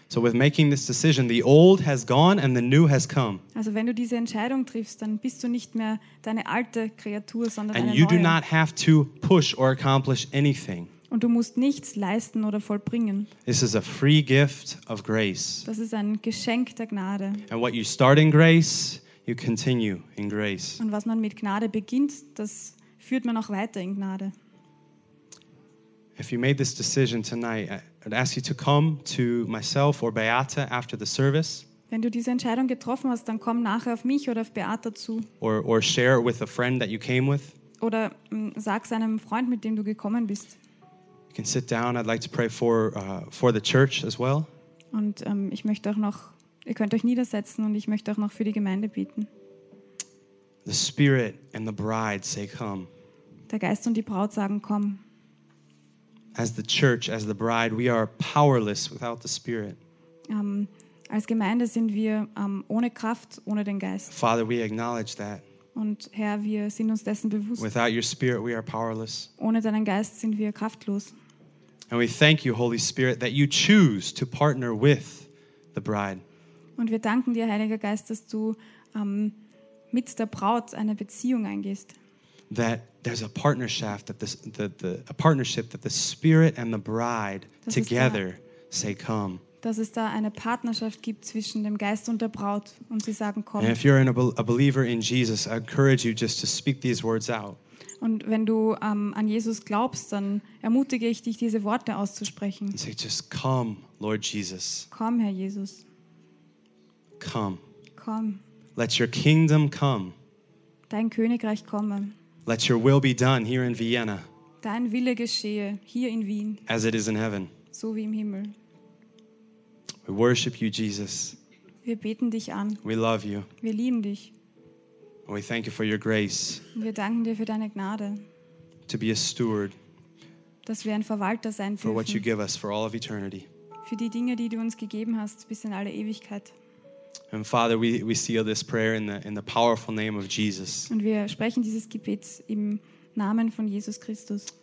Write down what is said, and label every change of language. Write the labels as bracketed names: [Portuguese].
[English] So with making this decision, the old has gone and the new has come. [German] Also wenn du diese Entscheidung triffst, dann bist du nicht mehr deine alte Kreatur, sondern [English] and [German] eine [English] you [German] neue. [English] Do not have to push or accomplish anything. [German] Und du musst nichts leisten oder vollbringen. [English] This is a free gift of grace. [German] Das ist ein Geschenk der Gnade. [English] And what you start in grace, you continue in grace. [German] Und was man mit Gnade beginnt, das führt man auch weiter in Gnade. [English] If you made this decision tonight, I'd ask you to come to myself or Beata after the service. [German] Wenn du diese Entscheidung getroffen hast, dann komm nachher auf mich oder auf Beata zu. [English] Or share with a friend that you came with. [German] Oder sag es einem Freund, mit dem du gekommen bist. [English] You can sit down. I'd like to pray for the church as well. [German] Und ich möchte auch noch, ihr könnt euch niedersetzen und ich möchte auch noch für die Gemeinde beten. [English] The Spirit and the Bride say, come. [German] Der Geist und die Braut sagen, komm. [English] As the church, as the bride, we are powerless without the Spirit. [German] Als Gemeinde sind wir ohne Kraft, ohne den Geist. [English] Father, we acknowledge that. [German] Und Herr, wir sind uns dessen bewusst. [English] Without your Spirit, we are powerless. [German] Ohne deinen Geist sind wir kraftlos. [English] And we thank you, Holy Spirit, that you choose to partner with the bride. [German] Und wir danken dir, Heiliger Geist, dass du mit der Braut eine Beziehung eingehst. [English] That there's a partnership that a partnership that the Spirit and the Bride together say come. [German] Dass es da eine Partnerschaft gibt zwischen dem Geist und der Braut und sie sagen komm. [English] And if you're a believer in Jesus, I encourage you just to speak these words out. [German] Und wenn du an Jesus glaubst, dann ermutige ich dich, diese Worte auszusprechen. [English] And say just come, Lord Jesus. [German] Komm, Herr Jesus. [English] Come. [German] Komm. [English] Let your kingdom come. [German] Dein Königreich komme. [English] Let your will be done here in Vienna. [German] Dein Wille geschehe hier in Wien. [English] As it is in heaven. [German] So wie im Himmel. [English] We worship you, Jesus. [German] Wir beten dich an. [English] We love you. [German] Wir lieben dich. [English] We thank you for your grace. [German] Wir danken dir für deine Gnade. [English] To be a steward. [German] Dass wir ein Verwalter sein dürfen. [English] For what you give us for all of eternity. [German] Für die Dinge, die du uns gegeben hast bis in alle Ewigkeit. [English] And Father, we seal this prayer in the powerful name of Jesus. [German] Und wir sprechen dieses Gebet im Namen von Jesus Christus.